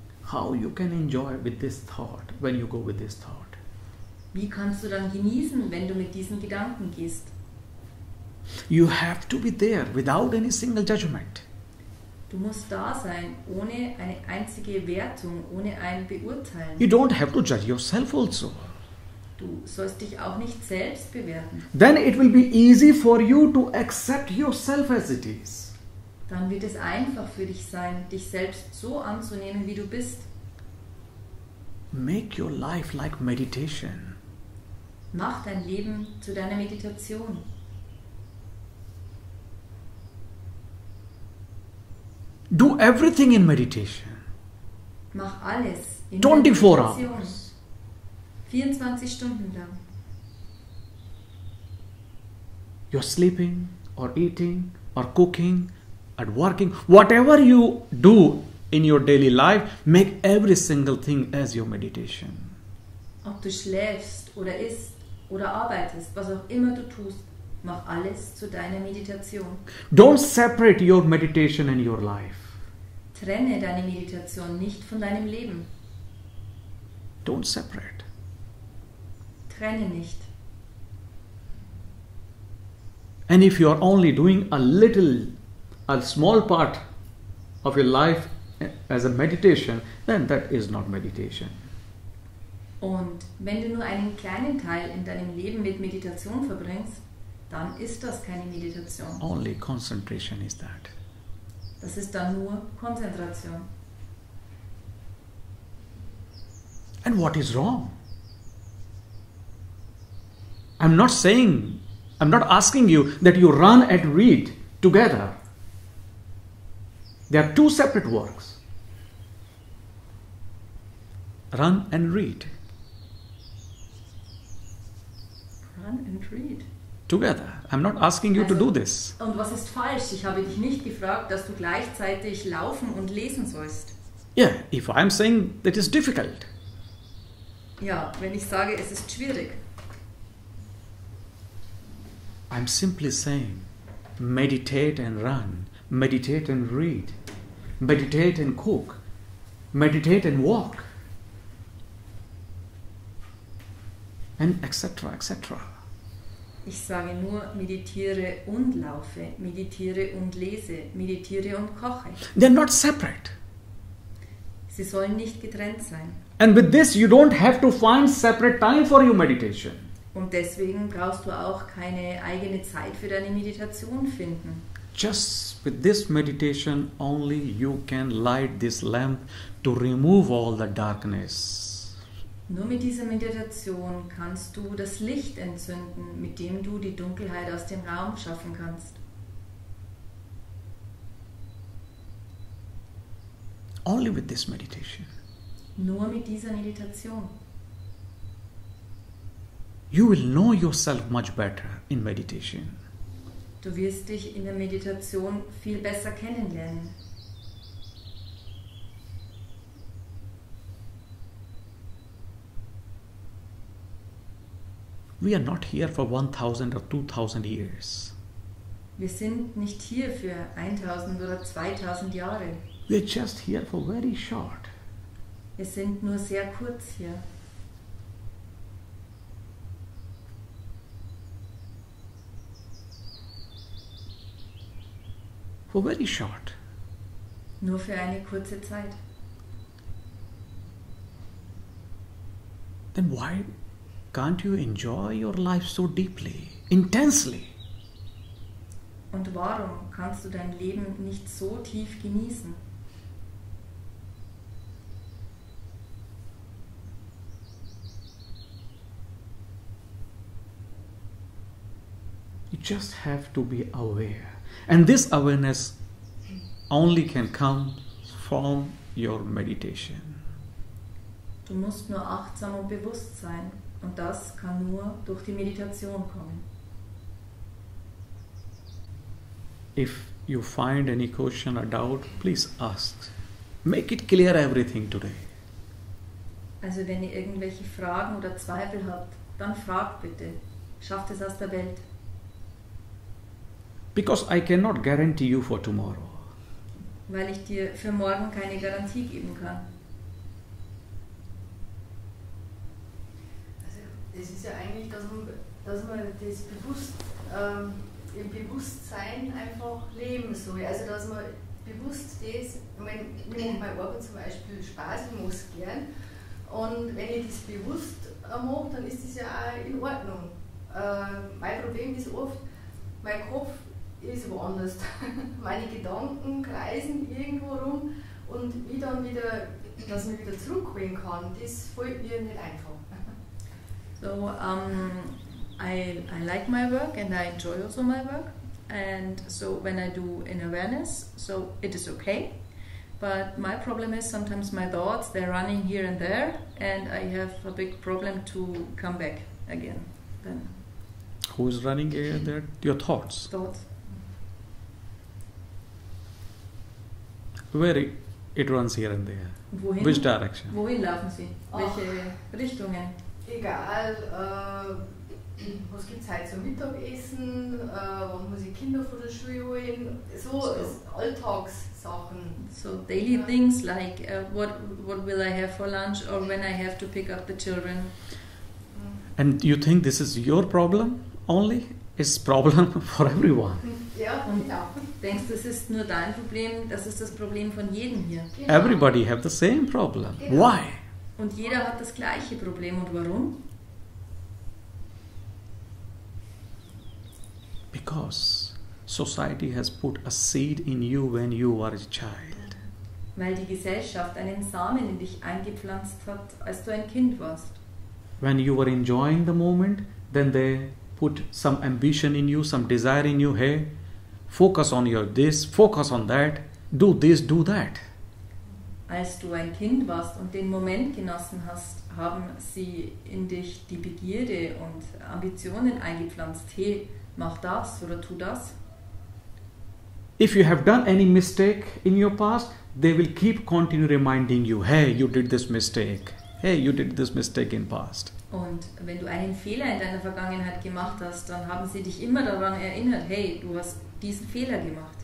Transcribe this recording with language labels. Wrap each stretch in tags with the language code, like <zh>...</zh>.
<en>How you can enjoy with this thought when you go with this thought?</en> <de>Wie kannst du dann genießen, wenn du mit diesen Gedanken gehst?</de> <en>You have to be there without any single judgment.</en> <de>Du musst da sein, ohne eine einzige Wertung, ohne ein Beurteilen.</de> <en>You don't have to judge yourself also.</en> <de>Du sollst dich auch nicht selbst bewerten.</de> <en>Then it will be easy for you to accept yourself as it is.</en> <de>Dann wird es einfach für dich sein, dich selbst so anzunehmen, wie du bist.</de> <en>Make your life like meditation.</en> <de>Mach dein Leben zu deiner Meditation.</de> <en>Do everything in meditation.</en> <de>Mach alles in</de> <en>24</en> <de>Meditation.</de> <en>hours.</en> <de>24 Stunden lang.</de> <en>You're sleeping or eating or cooking or working. Whatever you do in your daily life, make every single thing as your meditation.</en> <de>Ob du schläfst oder isst oder arbeitest, was auch immer du tust, mach alles zu deiner Meditation.</de> <en>Don't separate your meditation and your life.</en> <de>Trenne deine Meditation nicht von deinem Leben.</de> <en>Don't separate.</en> <de>Trenne nicht.</de> <en>And if you are only doing a small part of your life as a meditation, then that is not meditation.</en> <de>Und wenn du nur einen kleinen Teil in deinem Leben mit Meditation verbringst, dann ist das keine Meditation.</de> <en>Only concentration is that.</en> <de>Das ist dann nur Konzentration.</de> <en>And what is wrong? I'm not asking you that you run and read together. They are two separate works. Run and read. Run and read. Together. I'm not asking you to do this.</en> <de>Und was ist falsch? Ich habe dich nicht gefragt, dass du gleichzeitig laufen und lesen sollst.</de> <en>Yeah, if I'm saying that is difficult.</en> <de>Ja, wenn ich sage, es ist schwierig.</de> <en>I'm simply saying, meditate and run, meditate and read, meditate and cook, meditate and walk, and etc., etc.</en> <de>Ich sage nur, meditiere und laufe, meditiere und lese, meditiere und koche.</de> <en>They're not separate.</en> <de>Sie sollen nicht getrennt sein.</de> <en>And with this, you don't have to find separate time for your meditation.</en> <de>Und deswegen brauchst du auch keine eigene Zeit für deine Meditation finden.</de> <en>Just with this meditation, only you can light this lamp to remove all the darkness.</en> <de>Nur mit dieser Meditation kannst du das Licht entzünden, mit dem du die Dunkelheit aus dem Raum schaffen kannst.</de> <en>Only with this meditation.</en> <de>Nur mit dieser Meditation.</de> <en>You will know yourself much better in meditation.</en> <de>Du wirst dich in der Meditation viel besser kennenlernen.</de> <en>We are not here for 1000 or 2000 years.</en> <de>Wir sind nicht hier für 1000 oder 2000 Jahre.</de> <en>We are just here for very short.</en> <de>Wir sind nur sehr kurz hier.</de> <en>For very short.</en> <de>Nur für eine kurze Zeit.</de> <en>Then why can't you enjoy your life so deeply, intensely?</en> <de>Und warum kannst du dein Leben nicht so tief genießen?</de> <en>You just have to be aware. And this awareness only can come from your meditation.</en> <de>Du musst nur achtsam und bewusst sein. Und das kann nur durch die Meditation kommen.</de> <en>If you find any question or doubt, please ask. Make it clear everything today.</en> <de>Also wenn ihr irgendwelche Fragen oder Zweifel habt, dann fragt bitte. Schafft es aus der Welt.</de> <en>Because I cannot guarantee you for tomorrow.</en> <de>Weil ich dir für morgen keine Garantie geben kann. Es ist ja eigentlich, dass man das bewusst im Bewusstsein einfach leben soll. Also dass man bewusst das, wenn ich meine Arbeit zum Beispiel Spaß, ich mache es gern. Und wenn ich das bewusst mache, dann ist das ja auch in Ordnung. Mein Problem ist oft, mein Kopf ist woanders. Meine Gedanken kreisen irgendwo rum und wie dann wieder, dass man wieder zurückholen kann, das fällt mir nicht einfach.</de> <en>So, I like my work and I enjoy also my work. And so when I do in awareness, so it is okay. But my problem is sometimes my thoughts, they're running here and there and I have a big problem to come back again. Then Who is running here and there? Your thoughts. thoughts. Where it runs here and there.</en> <de>Wohin?</de> <en>Which direction?</en> <de>Wohin laufen sie? Welche Richtungen? Egal, was gibt es heute zum Mittagessen, wann muss ich Kinder von der Schule holen, so Alltagssachen.</de> <en>So daily things like what will I have for lunch or when I have to pick up the children. And you think this is your problem only? It's problem for everyone.</en> <de>Ja, Und genau. denkst du, das ist nur dein Problem, das ist das Problem von jedem hier. Genau.</de> <en>Everybody have the same problem.</en> <de>Genau.</de> <en>Why?</en> <de>Und jeder hat das gleiche Problem. Und warum?</de> <en>Because society has put a seed in you when you were a child.</en> <de>Weil die Gesellschaft einen Samen in dich eingepflanzt hat, als du ein Kind warst.</de> <en>When you were enjoying the moment, then they put some ambition in you, some desire in you. Hey, focus on your this, focus on that, do this, do that.</en> <de>Als du ein Kind warst und den Moment genossen hast, haben sie in dich die Begierde und Ambitionen eingepflanzt. Hey, mach das oder tu das.</de> <en>If you have done any mistake in your past, they will keep continue reminding you, hey, you did this mistake. Hey, you did this mistake in past.</en> <de>Und wenn du einen Fehler in deiner Vergangenheit gemacht hast, dann haben sie dich immer daran erinnert, hey, du hast diesen Fehler gemacht.</de>